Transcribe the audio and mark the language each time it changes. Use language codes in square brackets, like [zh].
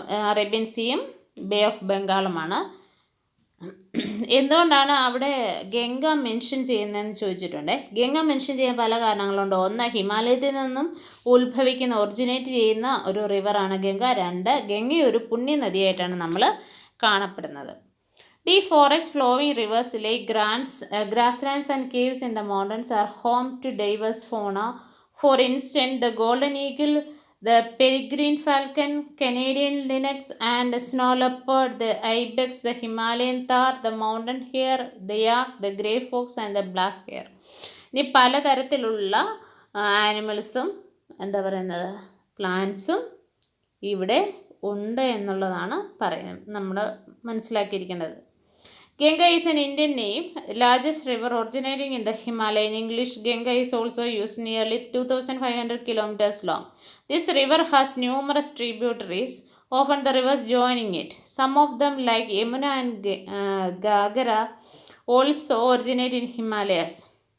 [ml] Arabian സീയും bay of ബംഗാളുമാണ്. എന്തുകൊണ്ടാണ് അവിടെ Ganga mention ചെയ്യുന്നതെന്ന് ചോദിച്ചിട്ടുണ്ട്. ഗംഗ മെൻഷൻ ചെയ്യാൻ പല കാരണങ്ങളുണ്ട്. ഒന്ന്, ഹിമാലയത്തിൽ നിന്നും ഒറിജിനേറ്റ് ചെയ്യുന്ന ഒരു റിവറാണ് ഗംഗ. രണ്ട്, ഗംഗ ഒരു പുണ്യ നദിയായിട്ടാണ് നമ്മൾ കാണപ്പെടുന്നത്. [en] Deep forests, flowing rivers, lake grasslands and caves in the mountains are home to diverse fauna. For instance, the golden eagle, the peregrine falcon, Canadian lynx and snow leopard, the ibex, the Himalayan thar, the mountain hare, the yak, the grey fox and the black hare. [ml] ഇനി പലതരത്തിലുള്ള ആനിമൽസും എന്താ പറയുന്നത്, പ്ലാന്റ്സും ഇവിടെ ഉണ്ട് എന്നുള്ളതാണ് നമ്മൾ മനസ്സിലാക്കിയിരിക്കേണ്ടത്. [en] Ganga is an Indian name, largest river originating in the Himalaya. In English, Ganga is also used, nearly 2,500 kilometers long. This river has numerous tributaries, often the rivers joining it. Some of them, like Yamuna and Gagara, also originate in Himalayas.